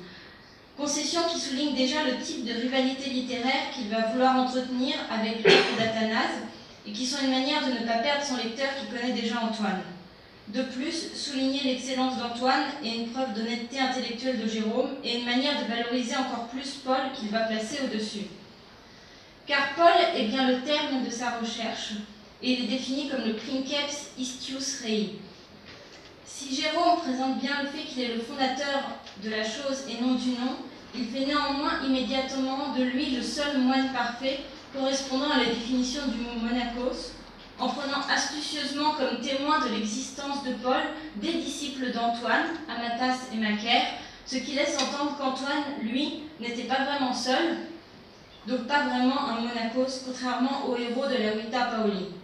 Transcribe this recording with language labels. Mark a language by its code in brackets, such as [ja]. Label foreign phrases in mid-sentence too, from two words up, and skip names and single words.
[fr] Concession qui souligne déjà le type de rivalité littéraire qu'il va vouloir entretenir avec l'œuvre d'Athanase et qui sont une manière de ne pas perdre son lecteur qui connaît déjà Antoine. De plus, souligner l'excellence d'Antoine est une preuve d'honnêteté intellectuelle de Jérôme et une manière de valoriser encore plus Paul qu'il va placer au-dessus. Car Paul est bien le terme de sa recherche, et il est défini comme le [la] princeps istius rei. [fr] Si Jérôme présente bien le fait qu'il est le fondateur de la chose et non du nom, il fait néanmoins immédiatement de lui le seul moine parfait correspondant à la définition du mot monachos, en prenant astucieusement comme témoin de l'existence de Paul des disciples d'Antoine, Amatas et Macaire, ce qui laisse entendre qu'Antoine, lui, n'était pas vraiment seul, donc pas vraiment un monachos, contrairement au héros de la Vita Pauli.